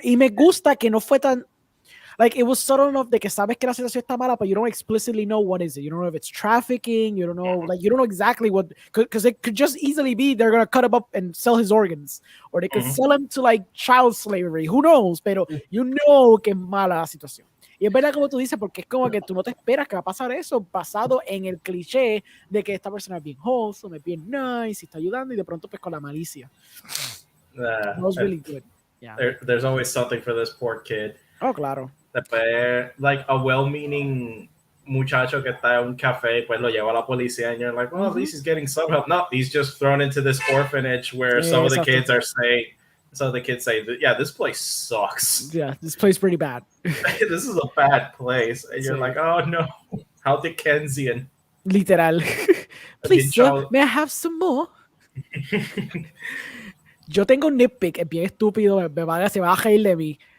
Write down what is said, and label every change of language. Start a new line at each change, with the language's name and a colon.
Spanish: Y me gusta que no fue tan,
English: like, it was subtle enough
Spanish: de que sabes que la situación está mala,
English: but you don't explicitly know what is it. You don't know if it's trafficking, you don't know, like, you don't know exactly what, because it could just easily be they're going to cut him up and sell his organs, or they could sell him to, like, child slavery, who knows, pero you know
Spanish: que es mala la situación. Y es verdad como tú dices, porque es como que tú no te esperas que va a pasar eso basado en el cliché de que esta persona es bien wholesome, es bien nice, y está ayudando, y de pronto pues con la malicia.
English: That was really good. Yeah. There's always something for this poor kid.
Spanish: Oh, claro. Después,
English: like, a well-meaning
Spanish: muchacho que está en un café, pues lo lleva a la policía,
English: and you're like, well, at least he's getting some help. No, he's just thrown into this orphanage where some of the kids are saying, so the kids say, yeah, this place sucks. Yeah, this place is pretty bad. This is a bad place. And you're like, oh no, how Dickensian. Literal. Please, sir, may I have some more?
Spanish: Yo tengo un nitpick, es bien estúpido, se va a reír de mí.